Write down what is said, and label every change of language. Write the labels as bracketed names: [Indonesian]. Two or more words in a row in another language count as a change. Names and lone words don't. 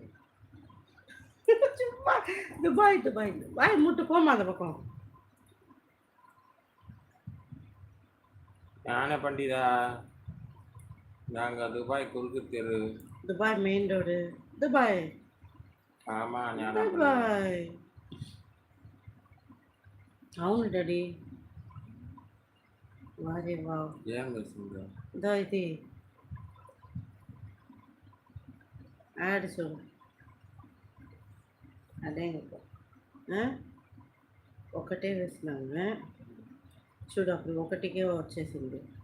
[Tamil] சும்மா துபாய் துபாய் வாய் மூட்டு போமா அந்த பக்கம். ஞான பண்டிதா, நாங்கள் துபாய் குறுக்கு தெரு. துபாய் மெயின் ரோடு. துபாய். ஆமாம், துபாய். [Telugu] అవును డాడీ. వారే వావ్. ఏం చేస్తుందా? ఇదో ఇది యాడ్ చూడు. అదే ఒకటే వేసినాము చూడు, అప్పుడు ఒకటికే వచ్చేసింది.